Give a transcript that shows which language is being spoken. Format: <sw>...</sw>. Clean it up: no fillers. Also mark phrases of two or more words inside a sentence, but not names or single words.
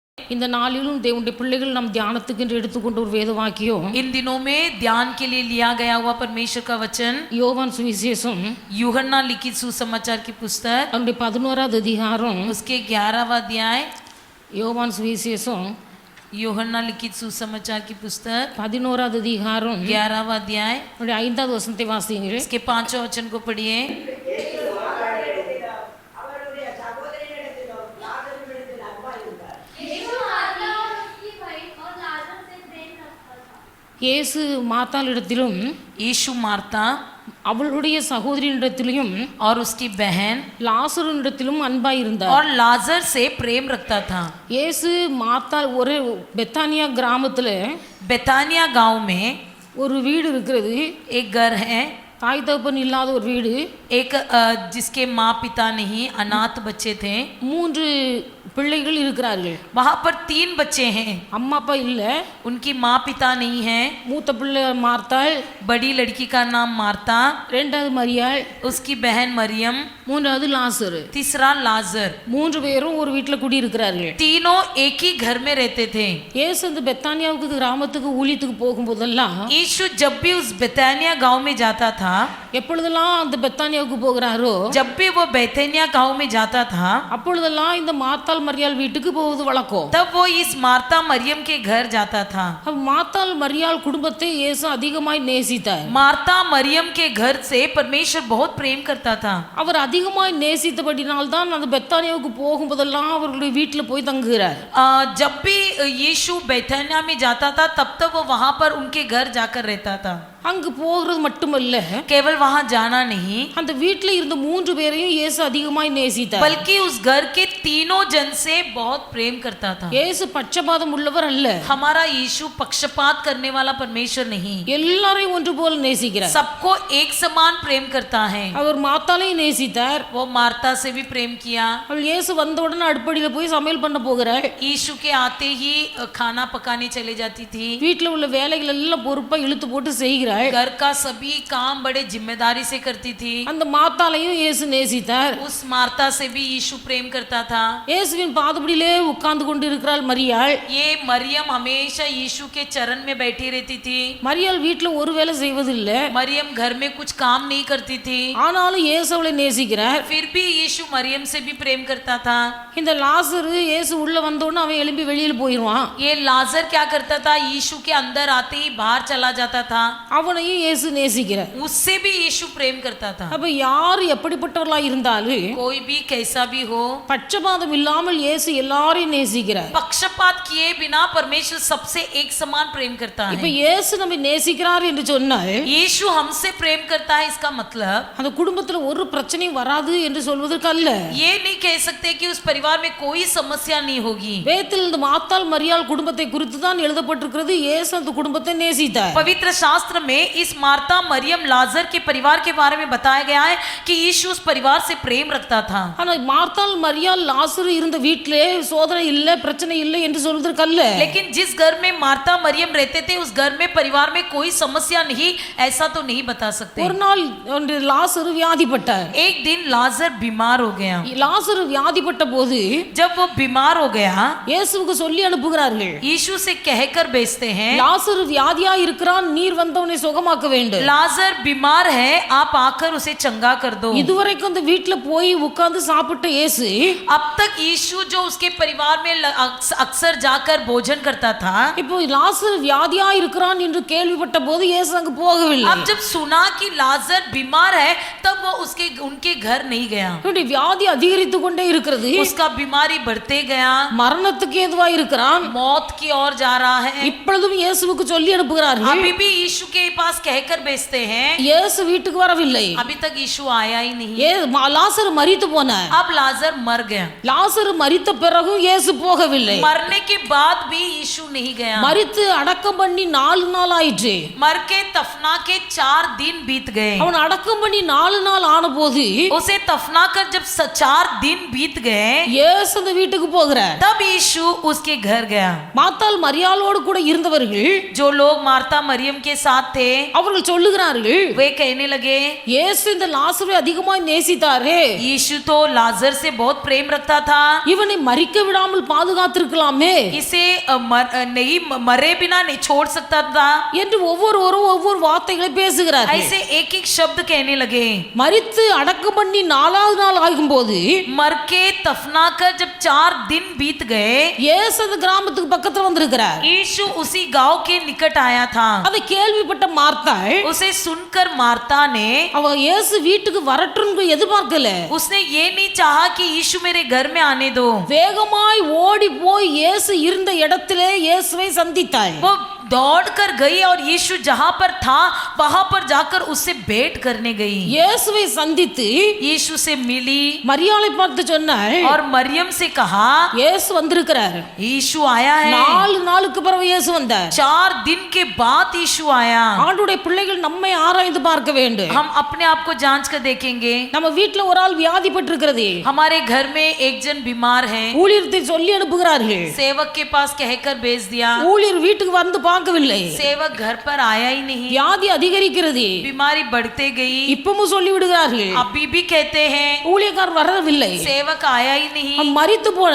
<ta>இந்த நாளிலும் தேவனுடைய பிள்ளைகள் நாம் தியானத்துக்கு என்று எடுத்துக்கொண்ட ஒரு வேத வாக்கியம்</ta> <hi>इन दिनों में ध्यान के लिए लिया गया हुआ परमेश्वर का वचन</hi> <ta>யோவான் சுவிசேஷம்</ta> <hi>यूहन्ना लिखित सुसमाचार की पुस्तक</hi> <ta>அவருடைய 11வது அதிகாரம்</ta> <hi>उसके 11वां अध्याय</hi> <ta>யோவான் சுவிசேஷம்</ta> <hi>यूहन्ना लिखित सुसमाचार की पुस्तक</hi> <ta>11வது அதிகாரம்</ta> <hi>11वां अध्याय</hi> <ta>அவருடைய 5வது வசனத்தை வாசியுங்கள்.</ta> <hi>इसके 5वें वचन को पढ़िए.</hi> <ta>இயேசு மார்த்தாளிடத்திலும்</ta> <hi>यीशु मार्ता</hi> <ta>அவளுடைய சகோதரியிடத்திலும்</ta> <hi>और उसकी बहन</hi> <ta>லாசருனிடத்திலும் அன்பாய் இருந்தார்.</ta> <hi>और लाजर से प्रेम रखता था.</hi> <ta>இயேசு மார்த்தாள் ஒரு பெத்தானியா கிராமத்துல</ta> <hi>बेतानिया गांव में</hi> <ta>ஒரு வீடு இருக்கிறது.</ta> <hi>एक घर है,</hi> <ta>தாய் தகப்பன் இல்லாத ஒரு வீடு.</ta> <hi>एक जिसके माँ पिता नहीं, अनाथ बच्चे थे.</hi> <ta>3 பிள்ளைகள் இருக்கிறார்கள்.</ta> <hi>वहाँ पर 3 बच्चे हैं.</hi> <ta>அம்மா அப்பா இல்ல.</ta> <hi>उनकी माँ पिता नहीं है.</hi> <ta>மூத்த பிள்ளை மார்த்தாள்,</ta> <hi>बड़ी लड़की का नाम मार्ता,</hi> <ta>இரண்டாவது மரியாள்,</ta> <hi>उसकी बहन मरियम,</hi> <ta>மூன்றாவது லாசரு.</ta> <hi>तीसरा लाजर.</hi> <ta>3 பேரும் ஒரு வீட்டுல குடி இருக்கிறார்கள்.</ta> <hi>तीनों एक ही घर में रहते थे.</hi> <ta>இயேசு அந்த பெத்தானியாவுக்கு கிராமத்துக்கு ஊழியத்துக்கு போகும்போதெல்லாம்</ta> <hi>यीशु जब भी उस बेतानिया गांव में जाता था,</hi> <ta>எப்பொழுதெல்லாம் அந்த பெத்தானியாவுக்கு போகிறாரோ</ta> <hi>जब भी वो बेतानिया गांव में जाता था,</hi> <ta>அப்பொழுதெல்லாம் இந்த மார்த்தாள் மரியாள் வீட்டுக்கு போவது வழக்கம்.</ta> <hi>तब वो इस मार्ता मरियम के घर जाता था.</hi> <ta>மார்த்தாள் மரியாள் குடும்பத்தை இயேசு அதிகமாய் நேசித்தார்.</ta> <hi>मार्ता मरियम के घर से परमेश्वर बहुत प्रेम करता था.</hi> <ta>அவர் அதிகமாய் நேசித்தபடினால் தான் அந்த பெத்தானியாவுக்கு போகும்போதெல்லாம் அவர்களுடைய வீட்டில் போய் தங்குகிறார்.</ta> <hi>जब भी यीशु बेतानिया में जाता था, तब तक वो वहां पर उनके घर जाकर रहता था.</hi> <ta>அங்கு போகிறது மட்டுமல்ல,</ta> <hi>केवल वहां जाना नहीं,</hi> <ta>அந்த வீட்டில் இருந்த 3 பேரையும் இயேசு அதிகமாய் நேசித்தார்.</ta> <hi>बल्कि उस घर के तीनों जन से बहुत प्रेम करता था.</hi> <ta>இயேசு பட்சபாதம் உள்ளவர் அல்ல.</ta> <hi>हमारा यीशु पक्षपात करने वाला परमेश्वर नहीं,</hi> <ta>எல்லாரையும் ஒன்று போல நேசிக்கிறார்.</ta> <hi>सबको एक समान प्रेम करता है.</hi> <ta>அவர் மார்த்தாளையும் நேசித்தார்.</ta> <hi>वो मार्ता से भी प्रेम किया.</hi> <ta>அவள் இயேசு வந்த உடனே அடுப்படியில் போய் சமையல் பண்ண போகிறாள்.</ta> <hi>यीशु के आते ही खाना पकाने चले जाती थी.</hi> <ta>வீட்டில் உள்ள வேலைகள் எல்லாம் பொறுப்பா இழுத்து போட்டு செய்கிறாள்.</ta> <hi>घर का सभी काम बड़े जिम्मेदारी से करती थी.</hi> <ta>அந்த மார்த்தாளையும் இயேசு நேசித்தார்.</ta> <hi>उस मार्ता से भी यीशु प्रेम करता था.</hi> <ta>இயேசுவின் பாதபடியிலே உட்கார்ந்து கொண்டு இருக்கிறாள் மரியாள்.</ta> <hi>ये मरियम हमेशा यीशु के चरण में बैठी रहती थी.</hi> <ta>மரியாள் வீட்டில் ஒரு வேலை செய்வதில்லை.</ta> <hi>मरियम घर में कुछ काम नहीं करती थी.</hi> <ta>ஆனாலும் இயேசு அவளை நேசிக்கிறார்.</ta> <hi>फिर भी यीशु मरियम से भी प्रेम करता था.</hi> <ta>இந்த லாசரு இயேசு உள்ள வந்தோன்னு அவன் எழும்பி வெளியில் போயிடுவான்.</ta> <hi>ये लाजर क्या करता था? यीशु के अंदर आते ही बाहर चला जाता था.</hi> <ta>அவனையும் இயேசு நேசிக்கிறார்.</ta> <hi>उससे भी यीशु प्रेम करता था.</hi> <ta>அப்ப யார் எப்படிப்பட்டவர்களா இருந்தாலும்</ta> <hi>कोई भी कैसा भी हो,</hi> <ta>பட்சபாதம் இல்லாமல் இயேசு எல்லாரையும் நேசிக்கிறார்.</ta> <hi>पक्षपात किए बिना परमेश्वर सबसे एक समान प्रेम करता</hi> <ta>இப்ப</ta> <hi>है.</hi> <ta>இயேசு நம்மை நேசிக்கிறார் என்று சொன்னால்</ta> <hi>यीशु हमसे प्रेम करता है, इसका मतलब</hi> <ta>அந்த குடும்பத்துல ஒரு பிரச்சனையும் வராது என்று சொல்வதற்கு அல்ல.</ta> <hi>ये नहीं कह सकते कि उस परिवार में कोई समस्या नहीं होगी.</hi> <ta>வேதத்தில் இந்த மார்த்தாள் மரியாள் குடும்பத்தை குறித்து தான் எழுதப்பட்டிருக்கிறது. இயேசு அந்த குடும்பத்தை நேசித்தார்.</ta> <hi>पवित्र शास्त्र में इस मार्ता मरियम लाजर के परिवार के बारे में बताया गया है कि यीशु उस परिवार से प्रेम रखता था.</hi> <ta>ஆனா மார்த்தாள் மரியாள் லாசரு இருந்த வீட்டிலே சோதனை இல்ல, பிரச்சனை இல்லை என்று சொல்வதற்கு அல்ல.</ta> <hi>लेकिन जिस घर में मार्ता मरियम रहते थे, उस घर में परिवार में कोई समस्या नहीं, ऐसा तो नहीं बता सकते.</hi> <ta>ஒரு நாள் லாசரு வியாதிப்பட்டார்.</ta> <hi>एक दिन लाजर बीमार हो गया.</hi> <ta>லாசரு வியாதிப்பட்ட போது</ta> <hi>जब वो बीमार हो गया,</hi> <ta>இயேசுவுக்கு சொல்லி அனுப்புகிறார்கள்.</ta> <hi>यीशु से कहकर भेजते हैं,</hi> <ta>லாசரு வியாதியா இருக்கிறான், நீர் வந்தவனை சுகமாக்க வேண்டும்.</ta> <hi>लाजर बीमार है, आप आकर उसे चंगा कर दो.</hi> <ta>இதுவரைக்கும் அந்த வீட்டுல போய் உட்கார்ந்து சாப்பிட்ட இயேசு</ta> <hi>अब तक यीशु जो उसके परिवार में अक्सर जाकर भोजन करता था,</hi> <ta>இப்போ லாசரு வியாதியா இருக்கிறான் என்று கேள்விப்பட்ட போது இயேசு அங்கு போகவில்லை.</ta> <hi>अब जब सुना कि लाजर बीमार है, तब वो उनके घर नहीं गया.</hi> <ta>அவனுடைய வியாதி அதிகரித்து கொண்டே இருக்கிறது.</ta> <hi>उसका बीमारी बढ़ते गया,</hi> <ta>மரணத்துக்கு ஏதுவா இருக்கிறான்.</ta> <hi>मौत की ओर जा रहा है.</hi> <ta>இப்பொழுதும் இயேசுவுக்கு சொல்லி அனுப்புகிறார்கள்.</ta> <hi>अभी भी यीशु के पास कहकर भेजते हैं,</hi> <ta>இயேசு வீட்டுக்கு வரவில்லை.</ta> <hi>अभी तक यीशु आया ही नहीं.</hi> <ta>லாசரு மரித்து போனார்.</ta> <hi>अब लाजर मर गया.</hi> <ta>லாசரு மரித்த பிறகு இயேசு போகவில்லை.</ta> <hi>मरने के बाद भी यीशु नहीं गया.</hi> <ta>மரித்து அடக்கம் பண்ணி 4 நாள் ஆயிற்று.</ta> <hi>मर के दफना के 4 दिन बीत गए.</hi> <ta>அவன் அடக்கம் பண்ணி 4 நாள் ஆன போது</ta> <hi>उसे दफना कर जब 4 दिन बीत गए,</hi> <ta>இயேசு அந்த வீட்டுக்கு போகிறார்.</ta> <hi>तब यीशु उसके घर गया.</hi> <ta>மார்த்தாள் மரியாளோடு கூட இருந்தவர்கள்</ta> <hi>जो लोग मार्ता मरियम के साथ थे, थे,</hi> <ta>அவர்கள் சொல்லுகிறார்கள்,</ta> <hi>वे कहने लगे</hi> <ta>இயேசு இந்த லாசரை அதிகமாய் நேசித்தாரே,</ta> <hi>यीशु तो लाजर से बहुत प्रेम रखता था,</hi> <ta>இவனை மரிக்க விடாமல் பாதுகாத்திருக்கலாமே</ta> <hi>इसे नहीं मरे बिना नहीं छोड़ सकता था</hi> <ta>என்று ஒவ்வொருவரும் ஒவ்வொரு வார்த்தைகளை பேசுகிறார்கள்.</ta> <hi>ऐसे एक एक शब्द कहने लगे.</hi> <ta>மரித்து அடக்கம் பண்ணி 4வது நாள் ஆகும்போது</ta> <hi>मर के दफना कर जब 4 दिन बीत गए,</hi> <ta>இயேசு அந்த கிராமத்துக்கு பக்கத்துல வந்திருக்கிறார்.</ta> <hi>यीशु उसी गांव के निकट आया था.</hi> <ta>அதை கேள்விப்பட்ட மார்த்தாள்,</ta> <hi>उसे सुनकर मार्ता ने,</hi> <ta>அவ இயேசு வீட்டுக்கு வரட்டும்னு எதிர்பார்க்கல,</ta> <hi>उसने ये नहीं चाहा कि यीशु मेरे घर में आने दो,</hi> <ta>வேகமாய் ஓடி போய் இயேசு இருந்த இடத்திலே இயேசுவை சந்தித்தாள்.</ta> <hi>वो दौड़ कर गई और यीशु जहां पर था वहां पर जाकर उससे भेंट करने गई.</hi> <ta>இயேசுவை சந்தித்து</ta> <hi>यीशु से मिली</hi> <ta>மரியாளை பார்த்து சொன்னாள்,</ta> <hi>और मरियम से कहा</hi> <ta>இயேசு வந்திருக்கிறார்.</ta> <hi>यीशु आया है.</hi> <ta>4 நாளுக்கு பிறகு இயேசு வந்தார்.</ta> <hi>4 दिन के बाद यीशु आया.</hi> <ta>ஆண்டவருடைய பிள்ளைகள் நம்மை ஆராய்ந்து பார்க்க வேண்டும்.</ta> <hi>हम अपने आप को जांच कर देखेंगे.</hi> <ta>நம்ம வீட்ல ஒரு ஆள் வியாதிப்பட்டிருக்கிறது,</ta> <hi>हमारे घर में एक जन बीमार है,</hi> <ta>ஊழியத்தை சொல்லி அனுப்புகிறார்கள்.</ta> <hi>सेवक के पास कहकर भेज दिया,</hi> <ta>ஊழியர் வீட்டுக்கு வந்து பார்க்கவில்லை,</ta> <hi>सेवक घर पर आया ही नहीं,</hi> <ta>வியாதி அதிகரிக்கிறது,</ta> <hi>बीमारी बढ़ते गई.</hi> <ta>இப்பவும் சொல்லி விடுகிறார்கள்,</ta> <hi>अभी भी कहते हैं</hi> <ta>ஊழியக்காரர் வரவில்லை,</ta> <hi>सेवक आया ही नहीं,</hi> <ta>மரித்து போல,</ta>